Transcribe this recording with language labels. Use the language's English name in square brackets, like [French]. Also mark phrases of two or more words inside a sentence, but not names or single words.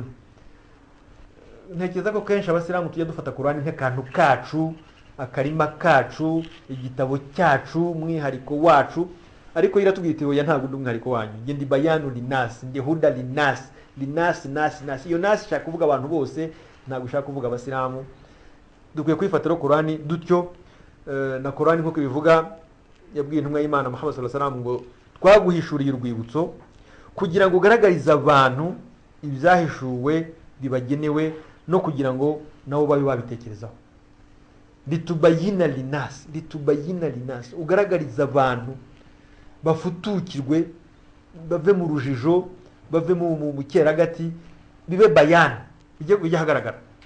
[Kinyarwanda] Ntekereza ko kenshi abasilamu tujya dufata Qur'ani nk'akantu kacu, akarima kacu, igitabo cyacu, umwihariko wacu, ariko iratubwira iti oya, ntabwo ndi umwihariko wanyu, nge ndi [Arabic] بيان للناس, [Kinyarwanda] ndi [Arabic] هدى للناس, للناس ناس ناس. [Kinyarwanda] Iyo nasi ishaka kuvuga abantu bose, ntabwo ishaka kuvuga abasilamu. Dukwiye kwifatira Qur'ani dutyo. Na Qur'ani nk'uko bivuga, yabwiye intumwa y'Imana Muhammad [Arabic] صلى الله عليه وسلم [Kinyarwanda] ngo twaguhishuriye urwibutso kugira ngo ugaragarize abantu ibyahishuwe bibagenewe, no kugira ngo nabo babe babitekerezaho. [Arabic] لتبين للناس, لتبين للناس, [Kinyarwanda] ugaragariza abantu bafutukirwe, bave mu rujijo, bave mu cyeragati, bibe bayani, bijye hagaragara.